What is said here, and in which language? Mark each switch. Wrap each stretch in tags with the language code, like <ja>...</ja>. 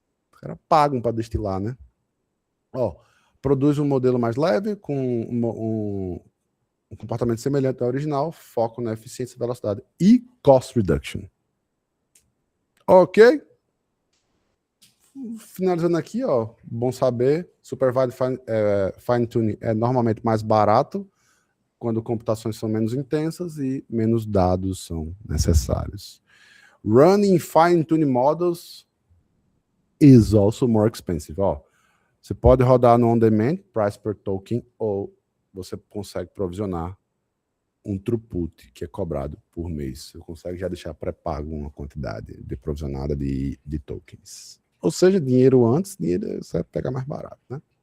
<pt>Os caras pagam para destilar, né? Produz um modelo mais leve, com um comportamento semelhante ao original, foco na eficiência, velocidade e cost reduction. Ok? Finalizando aqui, bom saber, Supervised Fine Tuning é normalmente mais barato quando computações são menos intensas e menos dados são necessários.</pt> <en>Running Fine Tuning Models is also more expensive.</en> <pt>Você pode rodar no on-demand, price per token, ou você consegue provisionar um throughput que é cobrado por mês. Você consegue já deixar pré-pago uma quantidade de provisionada de tokens. Ou seja, dinheiro antes, dinheiro você vai pegar mais barato, né?</pt>